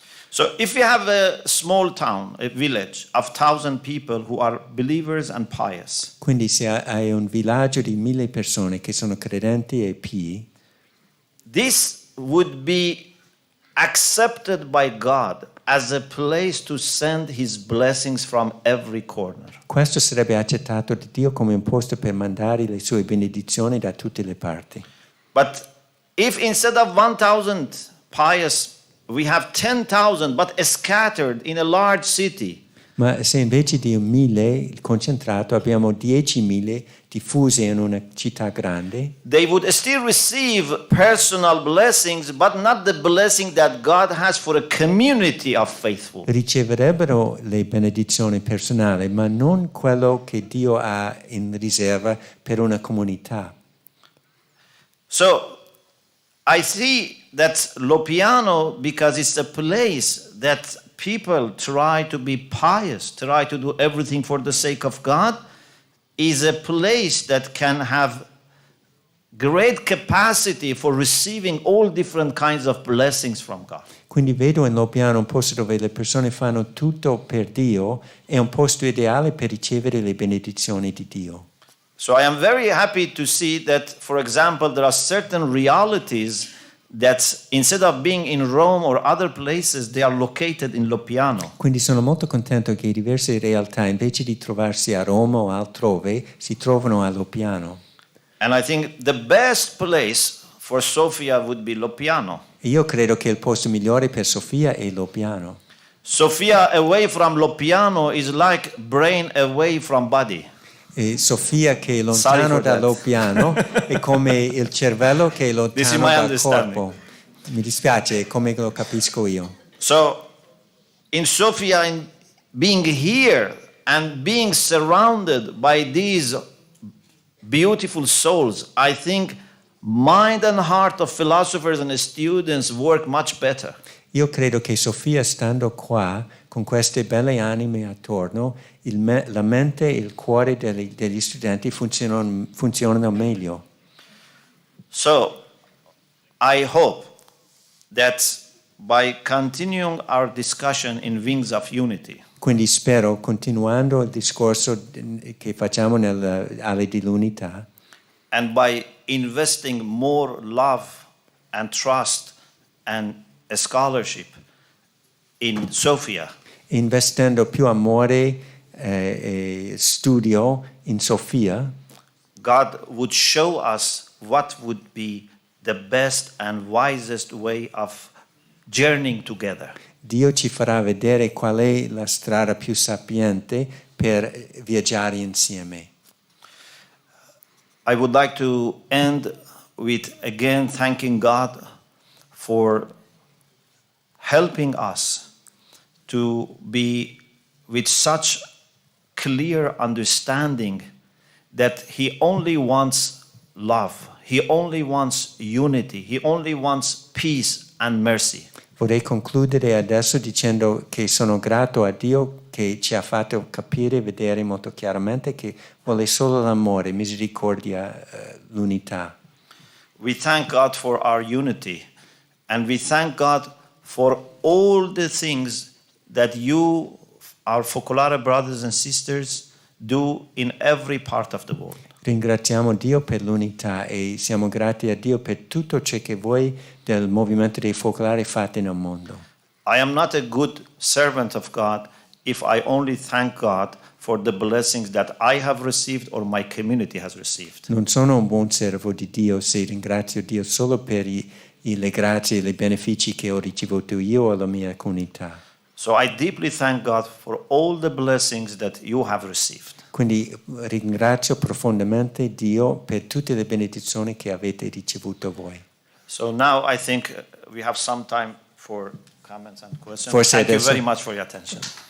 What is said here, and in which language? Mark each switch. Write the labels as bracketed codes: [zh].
[en] So if you have a small town, a village of 1,000 people who are believers and pious, [it] Quindi se hai un villaggio di 1000 persone che sono credenti e pii, [en] this would be accepted by God as a place to send his blessings from every corner. [it] questo sarebbe accettato da Dio come un posto per mandare le sue benedizioni da tutte le parti. [en] But if instead of 1,000 pious, we have 10,000 but scattered in a large city, [it] Ma se invece di 1000 concentrato abbiamo 10.000 diffuse in una città grande, [en] they would still receive personal blessings, but not the blessing that God has for a community of faithful. [it] riceverebbero le benedizioni personali, ma non quello che Dio ha in riserva per una comunità. [en] So I see that Loppiano, because it's a place that people try to be pious, try to do everything for the sake of God, is a place that can have great capacity for receiving all different kinds of blessings from God. [it] Quindi vedo in Loppiano un posto dove le persone fanno tutto per Dio, è un posto ideale per ricevere le benedizioni di Dio. [en] So I am very happy to see that, for example, there are certain realities that instead of being in Rome or other places, they are located in Loppiano. [it] Quindi sono molto contento che diverse realtà, invece di trovarsi a Roma o altrove, si trovano a Loppiano. [en] And I think the best place for Sofia would be Loppiano. [it] Io credo che il posto migliore per Sofia è Loppiano. [en] Sofia away from Loppiano is like brain away from body. [it] E Sofia che è lontano da Loppiano è come il cervello che è lontano dal corpo. Mi dispiace, è come lo capisco io. [en] So in Sofia, in being here and being surrounded by these beautiful souls, I think mind and heart of philosophers and students work much better. [it] Io credo che Sofia, stando qua, con queste belle anime attorno, la mente e il cuore degli studenti funzionano meglio. [en] So, I hope that by continuing our discussion in Wings of Unity, [it] Quindi spero, continuando il discorso che facciamo alle dell'unità, [en] and by investing more love and trust and a scholarship in Sofia, [it] investendo più amore e studio in Sofia, [en] God would show us what would be the best and wisest way of journeying together. [it] Dio ci farà vedere qual è la strada più sapiente per viaggiare insieme. [en] I would like to end with again thanking God for helping us to be with such clear understanding that He only wants love, He only wants unity, He only wants peace and mercy. [it] Vorrei concludere adesso dicendo che sono grato a Dio che ci ha fatto capire e vedere molto chiaramente che vuole solo l'amore, misericordia, l'unità. [en] We thank God for our unity, and we thank God for all the things that you, our Focolare brothers and sisters, do in every part of the world. [it] Ringraziamo Dio per l'unità e siamo grati a Dio per tutto ciò che voi del movimento dei focolari fate nel mondo. [en] I am not a good servant of God if I only thank God for the blessings that I have received or my community has received. [it] Non sono un buon servo di Dio se ringrazio Dio solo per le grazie e i benefici che ho ricevuto io o la mia comunità. [en] So I deeply thank God for all the blessings that you have received. [it] Quindi ringrazio profondamente Dio per tutte le benedizioni che avete ricevuto voi. [en] So now I think we have some time for comments and questions. [it] Forse [en] Thank you [it] adesso. [en] very much for your attention.